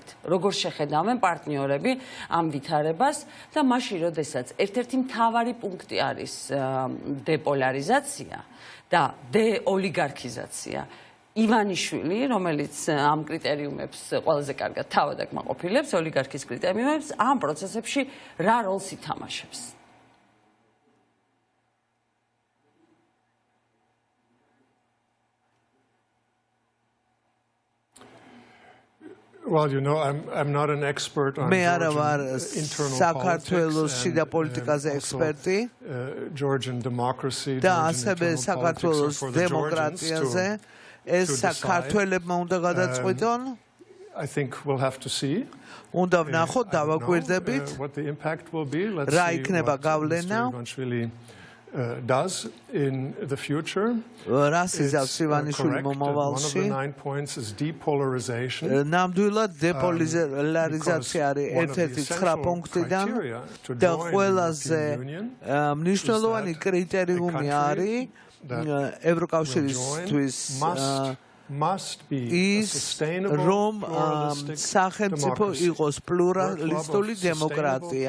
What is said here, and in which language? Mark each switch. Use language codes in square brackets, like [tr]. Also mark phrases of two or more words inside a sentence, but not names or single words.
[ka] როგორ შეხედავენ პარტნიორები ამ ვითარებას და მაშინ, როდესაც ერთ-ერთი მთავარი პუნქტი არის დეპოლარიზაცია და დეოლიგარქიზაცია. ივანიშვილი, რომელიც ამ კრიტერიუმებს ყველაზე კარგად თავად აკმაყოფილებს, ოლიგარქის კრიტერიუმებს, ამ პროცესებში რა როლს ითამაშებს? [en] Well, you know, I'm not an expert on [ka] საქართველოს შიდა პოლიტიკაზე ექსპერტი [en] Georgian democracy [ka] და ასევე საქართველოს დემოკრატიაზე ეს საქართველებმა უნდა გადაწყვიტონ. [en] I think we'll have to see. [ka] უნდა ვნახოთ, დავაკვირდებით რა იქნება გავლენა [en] does in the future. [ka] რასიზავს ივანიშვილი მომავალში. ნამდვილად დეპოლარიზაცია არის ერთ-ერთი 9 პუნქტიდან და ყველაზე მნიშვნელოვანი კრიტერიუმი არის ევროკავშირისთვის ის რომ სახელმწიფო იყოს პლურალისტული დემოკრატია.